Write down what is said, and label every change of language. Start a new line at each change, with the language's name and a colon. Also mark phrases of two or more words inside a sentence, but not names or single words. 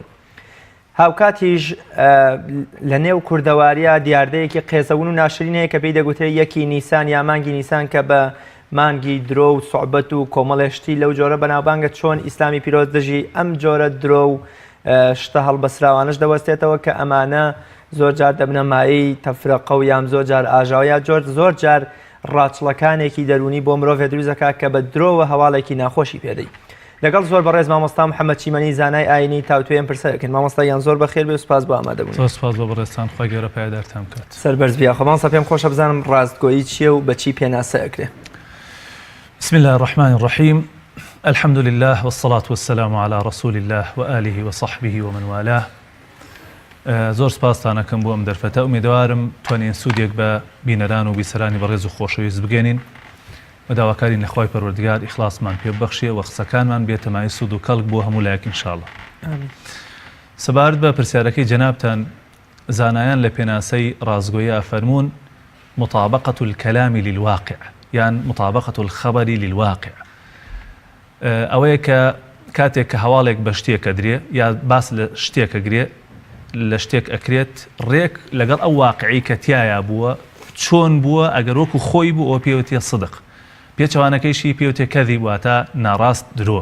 Central Kurdish: هاوکاتیش لە نێو کوردەواریە دیاردەیەکی قێزەون و ناشرینەیە کە پێی دەگوترێت یەکی نیسان یا مانگی نیسان کە بە مانگی درۆ و سوعبەت و کۆمەڵێشتی لەو جۆرە بەناوبانگە چۆن ئیسلامی پیرۆز دژی ئەم جۆرە درۆ و شتە هەڵبەسراوانش دەوەستێتەوە کە ئەمانە زۆر جار دەبنە مایی تەفرەقە و یام زۆر جار ئاژاوە یا زۆر جار ڕاچڵەکانێکی دەرونی بۆ مرۆڤ دروست دەکات کە بە درۆوە هەواڵێکی ناخۆشی پێدەی. لەگەڵ زۆر بەڕێز مامۆستا محەممەد چیمەنی زانای ئاینی تاوتوێن پرسەکەن. مامۆستایان زۆر بەخێر بێ و سپاس بۆ ئامادەبوون. سپاس بۆ بەڕێستان، خوا گەورە پایدارتان بکات. سەربەرز بیا. خۆمانسە پێم خۆشە بزانم ڕاستگۆیی چییە و بەچی پێناسە ئەکرێ؟
Arabic: بسم الله الرحمن الرحيم. الحمد لله والصلاة والسلام على رسول الله وآله وصحبه ومن والاه.
Central Kurdish: زۆر سپاستانەکەم بۆ ئەم دەرفەتە. ئومیدوارم توانین سوودێک بە بینەران و بیسەرانی بەڕێز و خۆشەویست بگەنین و داواکاری نەخوای پەروەردگار ئیخلاسمان پێ ببەخشێ و قسەکانمان بێتەمای سوود و کەڵک بۆ هەموو لایەک ئینشاءڵڵا. سەبارەت بە پرسیارەکەی جەنابتان، زانایان لە پێناسەی ڕاستگۆیی فەرموون
Arabic: مطابقة الكلام للواقع
Central Kurdish: یان
Arabic: مطابقة الخبر للواقع.
Central Kurdish: ئەوەیە کە کاتێک کە هەواڵێک بە شتێک ئەدرێ یا باس لە شتێک ئەگرێ لە شتێک ئەکرێت ڕێک لەگەڵ ئەو واقعی کە تایە بووە چۆن بووە، ئەگەر وەکو خۆی بوو ئەو پێوتێ صدق، پێچەوانەکەیشی پێوتێ کەذیب واتە ناڕاست درۆ.